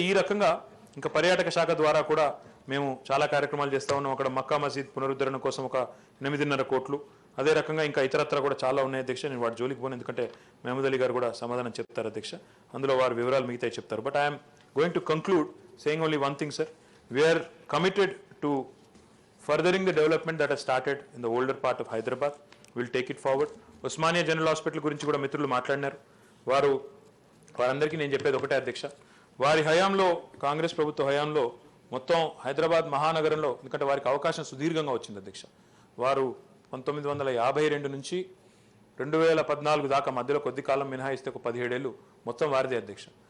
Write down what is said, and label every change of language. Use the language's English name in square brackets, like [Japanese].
[Telugu] ఈ రకంగా ఇంకా పర్యాటక శాఖ ద్వారా కూడా మేము చాలా కార్యక్రమాలు చేస్తూ ఉన్నాం. అక్కడ మక్కా మసీద్ పునరుద్ధరణ కోసం ఒక 8.5 కోట్లు, అదే రకంగా ఇంకా ఇతరత్ర కూడా చాలా ఉన్నాయి అధ్యక్ష. నేను వాటి జోలికి పోను, ఎందుకంటే మహమూద్ అలీ గారు కూడా సమాధానం చెప్తారు అధ్యక్ష. అందులో వారి వివరాలు మిగతాయి చెప్తారు. [English] But I'm going to conclude saying only one thing, sir. We are committed to furthering the development that has started in the older part of Hyderabad. We'll take it forward. [Telugu] Osmania General Hospital గురించి కూడా మిత్రులు మాట్లాడినారు. వారందరికీ నేను చెప్పేది ఒకటే అధ్యక్ష, వారి హయాంలో, కాంగ్రెస్ ప్రభుత్వ హయాంలో మొత్తం హైదరాబాద్ మహానగరంలో, ఎందుకంటే వారికి అవకాశం సుదీర్ఘంగా వచ్చింది అధ్యక్ష. వారు 1952 నుంచి 2014 దాకా మధ్యలో కొద్ది కాలం మినహాయిస్తే ఒక 17 ఏళ్ళు మొత్తం వారిదే అధ్యక్ష.